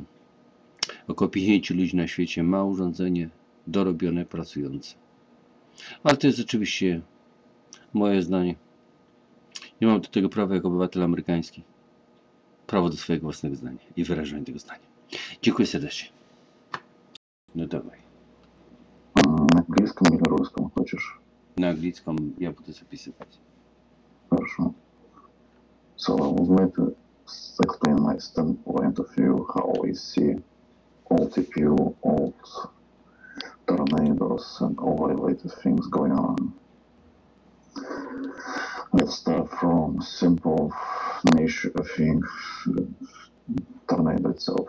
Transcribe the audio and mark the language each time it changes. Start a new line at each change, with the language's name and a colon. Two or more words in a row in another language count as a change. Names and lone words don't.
Polish: Około 50 ludzi na świecie ma urządzenie dorobione, pracujące. Ale to jest oczywiście moje zdanie. Nie mam do tego prawa jako obywatel amerykański. Prawo do swojego własnego zdania i wyrażania tego zdania. Dziękuję serdecznie. No dawaj.
Russian: На английском или русском хочешь? На английском я буду записывать. Хорошо.
English: So I will make explain my standpoint of view, how I see old CPU, old tornadoes, and all related things going on. Let's start from simple nature thing, tornado itself.